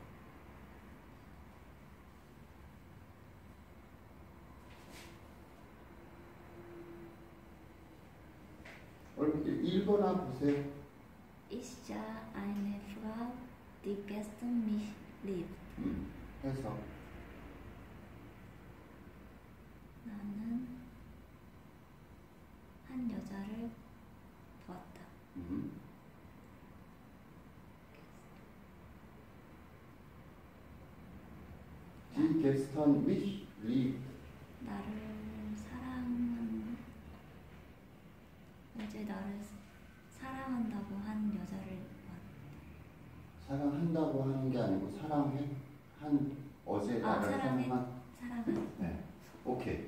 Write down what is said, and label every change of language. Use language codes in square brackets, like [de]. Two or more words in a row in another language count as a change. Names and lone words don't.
[ko] 얼른 1번아 보세요. [de] Ist ja eine Frau, die gestern mich liebt. [ko] 해서 나는 한 여자를 보았다. [de] Die gestern mich liebt. [ko] 나를 사랑한 어제 나를 사랑한다고 한 여자를 보았다. 사랑한다고 하는 게 아니고 사랑해 한 어제 나를 사랑해. 사랑한. 네, 오케이.